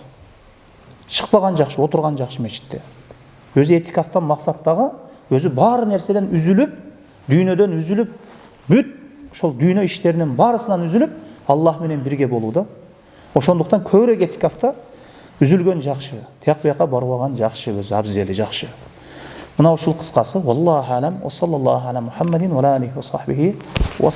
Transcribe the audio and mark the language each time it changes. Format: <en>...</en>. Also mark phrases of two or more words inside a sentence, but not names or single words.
<ky>Чыкпаган жакшы, отурган жакшы мечитте. Өзү этикафтан максат дагы өзү баары нерседен үзүлүп, дүйнөдөн үзүлүп, бүт ошол дүйнө иштеринин баарысынан үзүлүп, Аллах менен бирге болуу да. Ошондуктан көбүрөөк этикафта үзүлгөн жакшы, тияк бияка барбаган жакшы, өзү абзели жакшы. Мына ушул кыскасы.</ky> <ar>والله أعلم. وصلى الله على محمد وعليه وصحبه و</ar>